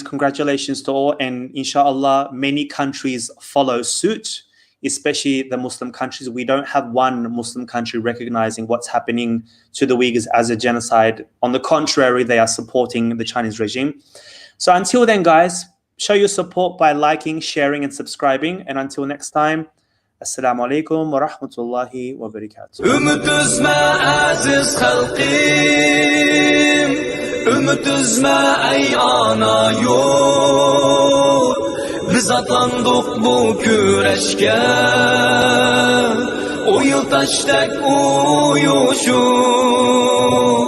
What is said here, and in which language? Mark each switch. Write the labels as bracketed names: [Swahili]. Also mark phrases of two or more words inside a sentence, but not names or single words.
[English] Congratulations to all. And inshallah, many countries follow suit, especially the Muslim countries. We don't have one Muslim country recognizing what's happening to the Uyghurs as a genocide. On the contrary, they are supporting the Chinese regime. So until then, guys, show your support by liking, sharing, and subscribing. And until next time, [Arabic] السلام عليكم ورحمة الله وبركاته. [Uyghur] Ümit üzme aziz halqim, ümit üzme ey ana yurt. Biz atlandık bu küreşke, o yıl taştek uyuşup.